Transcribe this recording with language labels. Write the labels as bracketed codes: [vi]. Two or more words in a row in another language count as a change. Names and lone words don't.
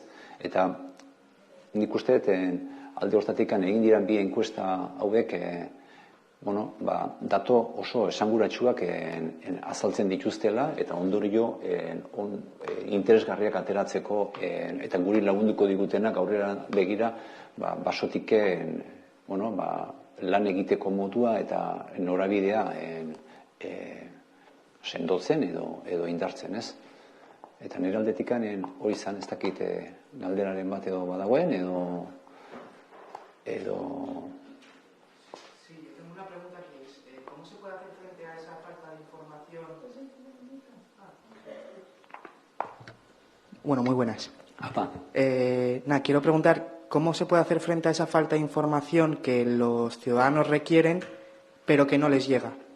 [eu] Eta nik uste alde horretatik egin diran bi enkuesta hauek dato oso esanguratsuak azaltzen dituztela eta ondorio interesgarriak ateratzeko eta guri lagunduko digutenak aurrera begira Basotik lan egiteko modua eta norabidea sendotzen edo indartzen, ez? Eta nire aldetik hori izan ez dakit galderaren bat edo badagoen edo [es] Sí, yo tengo una pregunta que es, ¿cómo se puede hacer frente a esa falta de información Bueno, muy buenas. Apa. Quiero preguntar cómo se puede hacer frente a esa falta de información que los ciudadanos requieren, pero que no les llega.